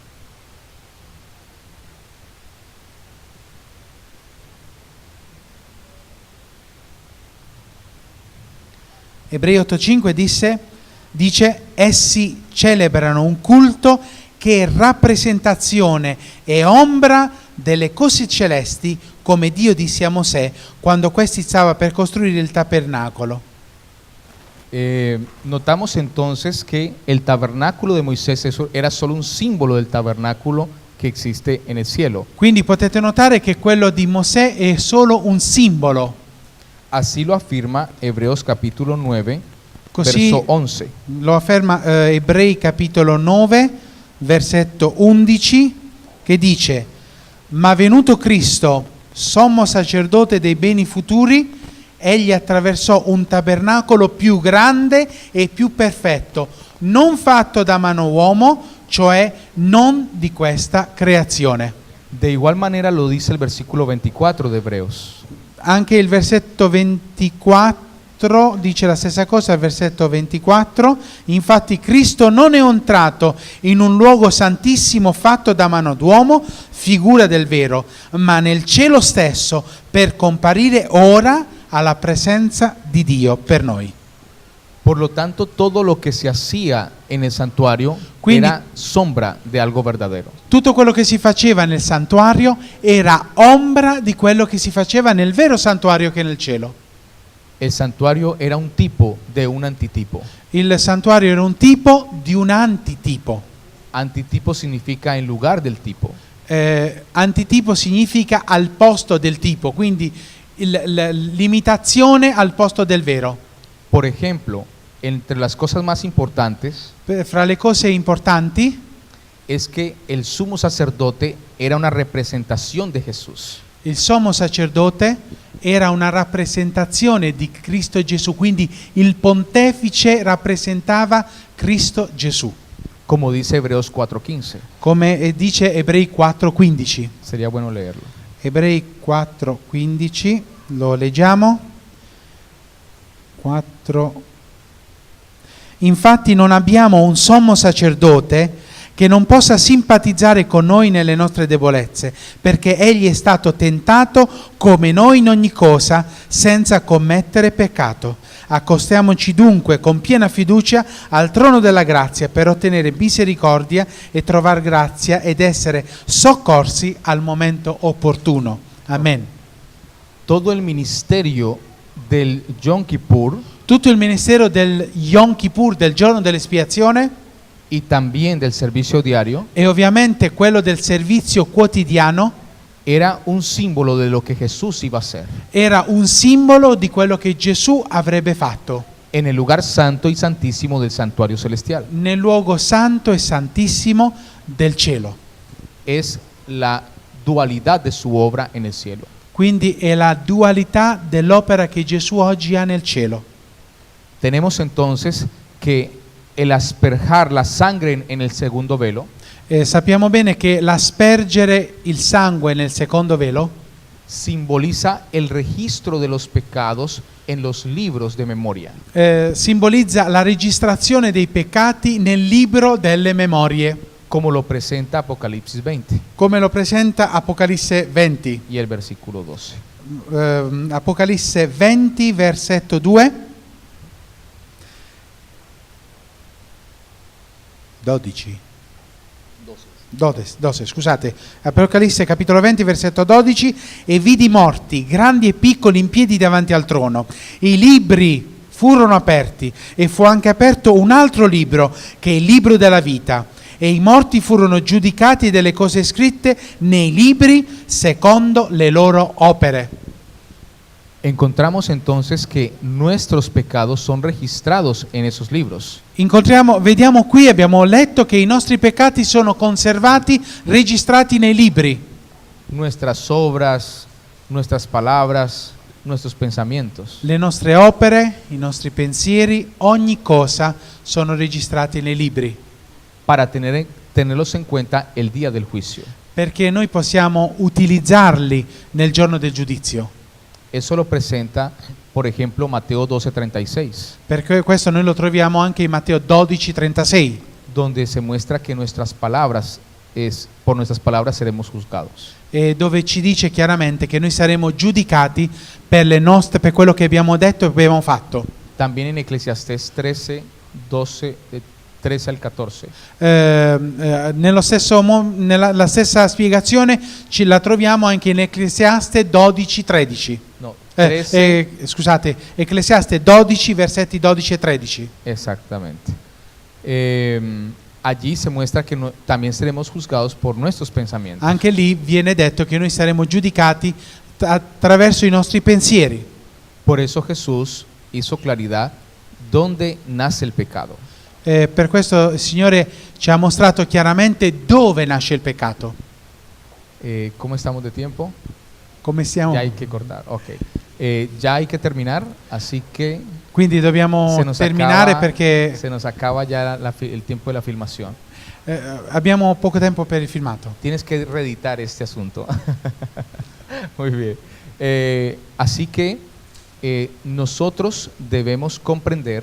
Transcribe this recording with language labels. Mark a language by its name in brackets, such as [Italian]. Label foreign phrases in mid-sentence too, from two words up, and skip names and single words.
[Italian] Ebrei 8:5 dice: essi celebrano un culto che è rappresentazione e ombra delle cose celesti, come Dio disse a Mosè quando questi stava per costruire il tabernacolo. [Spanish] Notamos entonces que el tabernáculo de Moisés era solo un símbolo del tabernáculo que existe en el cielo. [Italian] Quindi potete notare che quello di Mosè è solo un simbolo. [Spanish] Así lo afirma Hebreos capítulo 9, [Italian] Così verso 11. lo afferma Ebrei capitolo 9, versetto 11, che dice: ma venuto Cristo sommo sacerdote dei beni futuri, egli attraversò un tabernacolo più grande e più perfetto, non fatto da mano uomo, cioè non di questa creazione. [Spanish] De igual manera lo dice el versículo 24 de Hebreos. [Italian] Anche il versetto 24 dice la stessa cosa, il versetto 24. Infatti Cristo non è entrato in un luogo santissimo fatto da mano d'uomo, figura del vero, ma nel cielo stesso, per comparire ora alla presenza di Dio per noi. [Spanish] Por lo tanto, todo lo que se hacía en el santuario [Italian] Quindi- [Spanish] era sombra de algo verdadero. [Italian] Tutto quello che si faceva nel santuario era ombra di quello che si faceva nel vero santuario che è nel cielo. [Spanish] El santuario era un tipo de un antitipo. [Italian] Il santuario era un tipo di un antitipo. [Spanish] Antitipo significa en lugar del tipo. [Italian] Antitipo significa al posto del tipo, quindi l'imitazione al posto del vero. [Spanish] Por ejemplo, entre las cosas más importantes [Italian] Fra le cose importanti [Spanish] es que el sumo sacerdote era una representación de Jesús. [Italian] il sommo sacerdote era una rappresentazione di Cristo Gesù, quindi il pontefice rappresentava Cristo Gesù, [Spanish] Como dice Hebreos 4:15. [Italian] come dice Ebrei 4:15. [Spanish] Sería bueno leerlo. [Italian] Ebrei 4:15, lo leggiamo. 4. Infatti non abbiamo un sommo sacerdote che non possa simpatizzare con noi nelle nostre debolezze, perché egli è stato tentato come noi in ogni cosa, senza commettere peccato. Accostiamoci dunque con piena fiducia al trono della grazia per ottenere misericordia e trovare grazia ed essere soccorsi al momento opportuno. Amen. [Spanish] Todo el ministerio del Yom Kippur [Italian] Tutto il ministero del Yom Kippur, del giorno dell'espiazione, [Spanish] y también del servicio diario [Italian] e ovviamente quello del servizio quotidiano, [Spanish] era un símbolo de lo que Jesús iba a hacer [Italian] era un simbolo di quello che Gesù avrebbe fatto [Spanish] en el lugar santo y santísimo del santuario celestial. [Italian] nel luogo santo e santissimo del cielo. [Spanish] Es la dualidad de su obra en el cielo. [Italian] Quindi è la dualità dell'opera che Gesù oggi ha nel cielo. [Spanish] Tenemos entonces que el asperjar la sangre en el segundo velo [Italian] Sappiamo bene che l'aspergere il sangue nel secondo velo [Spanish] simboliza el registro de los pecados en los libros de memoria. [Italian] simbolizza la registrazione dei peccati nel libro delle memorie, [Spanish] Como lo presenta Apocalipsis 20 [Italian] come lo presenta Apocalisse 20. [Spanish] y el versículo 12. [Italian] Apocalisse 20, versetto 2. 12. 12, scusate. Apocalisse capitolo 20, versetto 12. E vidi morti, grandi e piccoli, in piedi davanti al trono. I libri furono aperti e fu anche aperto un altro libro, che è il libro della vita. E i morti furono giudicati delle cose scritte nei libri secondo le loro opere. [Spanish] Encontramos entonces que nuestros pecados son registrados en esos libros. [Italian] Vediamo qui, abbiamo letto che i nostri peccati sono conservati, registrati nei libri. [Spanish] Nuestras obras, nuestras palabras, nuestros pensamientos. [Italian] Le nostre opere, i nostri pensieri, ogni cosa sono registrati nei libri, [Spanish] Para tenerlos en cuenta el día del juicio. [Italian] perché noi possiamo utilizzarli nel giorno del giudizio. [Spanish] Eso lo presenta, por ejemplo, Mateo 12:36, [Italian] Perché questo noi lo troviamo anche in Matteo 12:36, [Spanish] donde se muestra que por nuestras palabras seremos juzgados. [Italian] dove ci dice chiaramente che noi saremo giudicati per quello che abbiamo detto e abbiamo fatto. [Spanish] También en Eclesiastés 13 al 14. [Italian] Nella stessa spiegazione la troviamo anche in Ecclesiaste 12:13. [Spanish] No, 13. [Italian] Scusate, Ecclesiaste 12, versetti 12 e 13. [Spanish] Exactamente. Allí se muestra que también seremos juzgados por nuestros pensamientos. [Italian] Anche lì viene detto che noi saremo giudicati attraverso i nostri pensieri. [Spanish] Por eso Jesús hizo claridad dónde nace el pecado. [Italian] Per questo il Signore ci ha mostrato chiaramente dove nasce il peccato. [Spanish] ¿Cómo estamos de tiempo? [Italian] Come stiamo? [Spanish] Ya hay que cortar, ok. Ya hay que terminar, así que [Italian] Quindi dobbiamo [Spanish] se nos [Italian] terminare [Spanish] acaba, [Italian] perché [Spanish] se nos acaba ya el tiempo de la filmación. [Italian] abbiamo poco tempo per il filmato. [Spanish] Tienes que reeditar este asunto. Muy bien. Así que nosotros debemos comprender